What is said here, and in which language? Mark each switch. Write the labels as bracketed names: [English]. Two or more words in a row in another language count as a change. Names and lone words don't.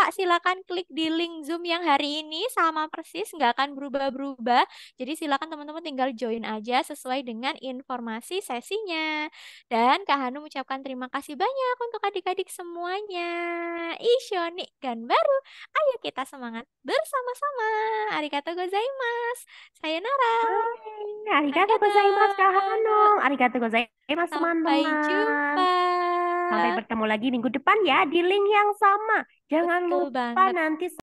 [Indonesian] Silakan klik di link Zoom yang hari ini sama persis, nggak akan berubah-berubah. Jadi silakan teman-teman tinggal join aja sesuai dengan informasi sesinya. Dan Kak Hanum ucapkan terima kasih banyak untuk adik-adik semuanya. Ishoni baru, ayo kita semangat bersama-sama. [Japanese] ありがとうございます. Sayonara. はい、ありがとう Arigato. ございます Kak Hanum。ありがとうございます [Indonesian] Sampai teman-teman. jumpa. Sampai bertemu lagi minggu depan ya di link yang sama. Jangan Betul lupa banget. nanti